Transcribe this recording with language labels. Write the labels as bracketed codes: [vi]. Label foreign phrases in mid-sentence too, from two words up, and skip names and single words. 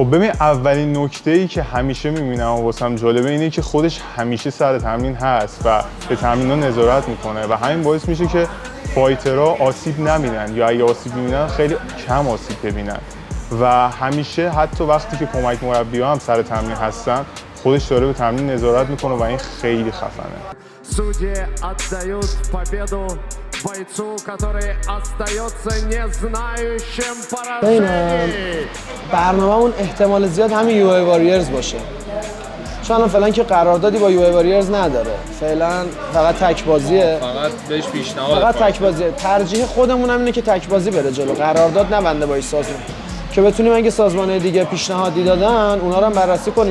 [fa] خب ببین اولین نکته‌ای که همیشه می‌بینم و واسم جالبه اینه که خودش همیشه سر تمرین هست و به تمرین‌ها نظارت میکنه و همین باعث میشه که فایترها آسیب نبینن یا اگه آسیب می‌بینن خیلی کم آسیب ببینن و همیشه حتی وقتی که کمک مربی‌ها هم سر تمرین هستن خودش داره به تمرین نظارت میکنه و این خیلی خفنه. [ru] Судьи отдают победу бойцу, который остается не знающим поражений. [fa] برنامه‌مون احتمال زیاد همین یو ای واریرز باشه. چون الان فعلا که قراردادی با یو ای واریرز نداره. فعلا فقط تک بازیه. فقط بهش پیشنهاد فقط تک بازیه. ترجیح خودمون هم اینه که تک بازی بره جلو. قرارداد نبنده با این سازمان. که بتونیم اگه سازمان دیگه پیشنهادی دادن اونا رو هم بررسی کنیم.